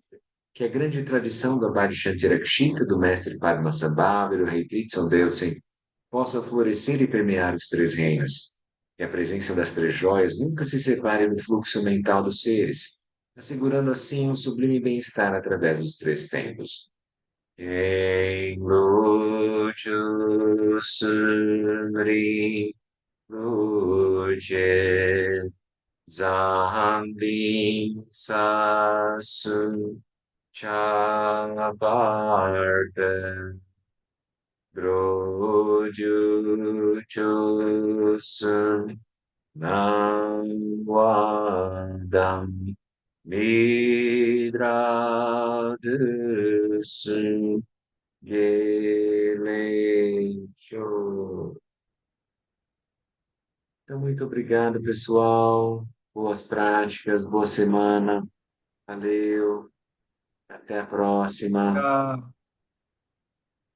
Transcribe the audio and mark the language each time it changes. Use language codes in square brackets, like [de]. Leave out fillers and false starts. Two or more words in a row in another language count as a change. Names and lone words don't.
[pt] Que a grande tradição da Vaishnava do mestre Padmasambhava e do rei Tritson Delsen possa florescer e permear os três reinos. Que a presença das três joias nunca se separe do fluxo mental dos seres, assegurando assim um sublime bem-estar através dos três tempos. Em luce sumri luce zambin sasu chavarda droju chusun namwadam midradusun Guilherme. Então, muito obrigado, pessoal. Boas práticas, boa semana. Valeu. Até a próxima. Ah,